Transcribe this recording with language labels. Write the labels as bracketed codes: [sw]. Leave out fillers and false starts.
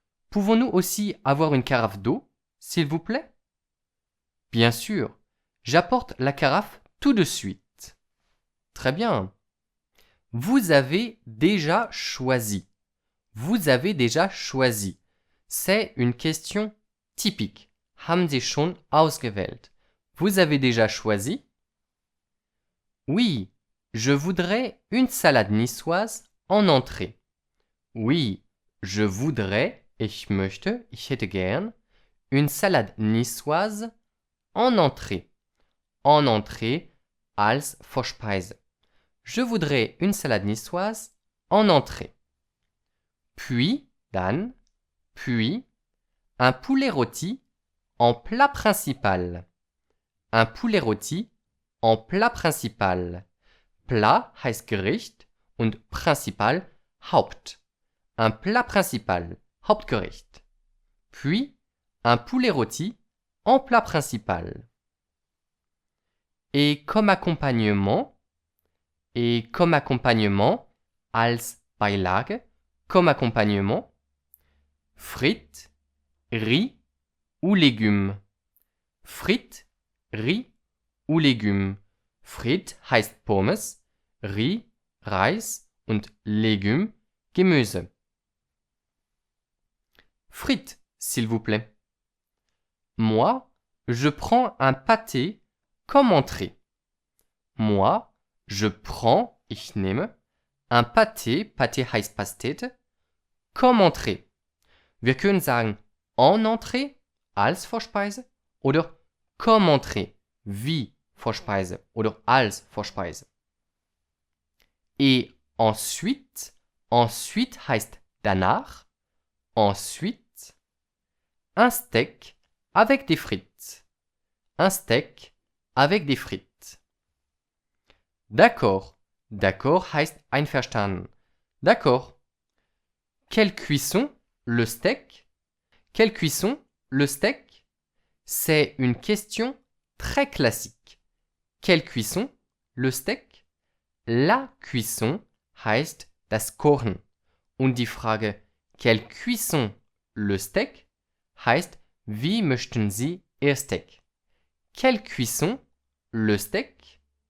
[fr] Pouvons-nous aussi avoir une carafe d'eau, s'il vous plaît? Bien sûr, j'apporte la carafe tout de suite. Très bien. Vous avez déjà choisi. Vous avez déjà choisi. C'est une question typique. [de] Haben Sie schon ausgewählt? [fr] Vous avez déjà choisi? Oui, je voudrais une salade niçoise en entrée. Oui, je voudrais, [de] ich möchte, ich hätte gern, [fr] une salade niçoise en entrée. En entrée [de] als Vorspeise. [fr] Je voudrais une salade niçoise en entrée. Puis, [de] dann, [fr] puis, un poulet rôti en plat principal. Un poulet rôti en plat principal. [de] Plat heißt Gericht und Principal Haupt. [fr] Un plat principal, Hauptgericht. Puis, un poulet rôti en plat principal. Et comme accompagnement, [de] als Beilage, [fr] comme accompagnement, frites, riz ou légumes. Frites, riz ou légumes. [de] Frites heißt Pommes, Riz, Reis und Légumes, Gemüse. [fr] Frites, s'il vous plaît. Moi, je prends un pâté comme entrée. Moi, je prends, [de] ich nehme, [fr] un pâté, pâté [de] heißt Pastete, [fr] comme entrée. [de] Wir können sagen [fr] en entrée, [de] als Vorspeise, oder [fr] comme entrée, [de] wie Vorspeise, oder als Vorspeise. [fr] Et ensuite [de] heißt danach, [fr] ensuite, un steak avec des frites. Un steak avec des frites. D'accord. [de] D'accord heißt einverstanden. [fr] D'accord. Quelle cuisson, le steak? Quelle cuisson, le steak? C'est une question très classique. Quelle cuisson, le steak? [de] La cuisson heißt das Kochen. Und die Frage, [fr] quelle cuisson, le steak? [de] Heißt, wie möchten Sie Ihr Steak? [fr] Quelle cuisson, le steak?